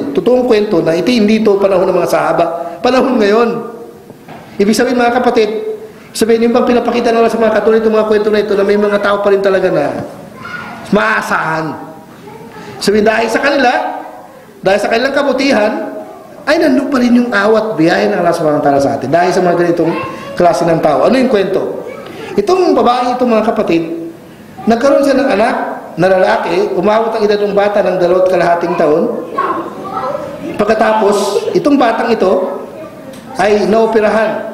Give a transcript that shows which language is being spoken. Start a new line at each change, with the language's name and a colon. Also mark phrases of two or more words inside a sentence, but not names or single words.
Filipino: Totoong kwento na ito hindi ito panahon ng mga sahaba, panahon ngayon. Ibig sabihin, mga kapatid, sabihin yung bang pinapakita nila sa mga katulad itong mga kwento na ito na may mga tao pa rin talaga na maasahan. Sabihin, dahil sa kanilang kabutihan, ay nandun pa rin yung awat biyahe ng Allah
Arabic: سبحانه وتعالى
Filipino: sa atin dahil sa mga ganitong klase ng tao. Ano yung kwento? Itong babae, itong mga kapatid, nagkaroon siya ng anak na lalaki, umabot ang edad ng bata ng 2.5 taon. Pagkatapos, itong batang ito ay naoperahan.